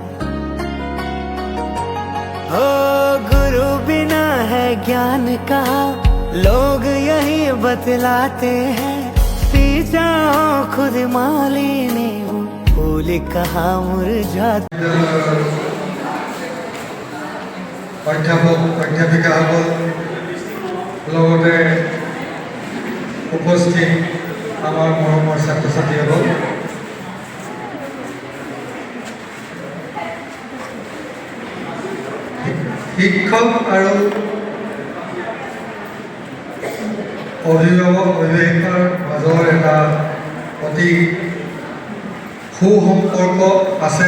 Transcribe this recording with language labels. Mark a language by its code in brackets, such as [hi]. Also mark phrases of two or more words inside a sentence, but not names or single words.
[hi] ओ गुरु बिना है ज्ञान का, लोग यही बतलाते हैं। सींचा हो खुद माली ने, वो फूल कहाँ मुरझाते। [as] অধ্যাপক অধ্যাপিকাসকল লগতে উপস্থিত আমাৰ মৰমৰ ছাত্ৰ ছাত্ৰীসকল, শিক্ষক আৰু অভিভাৱক অভিভাৱিকাৰ মাজৰ এটা অতি সুসম্পৰ্ক আছে।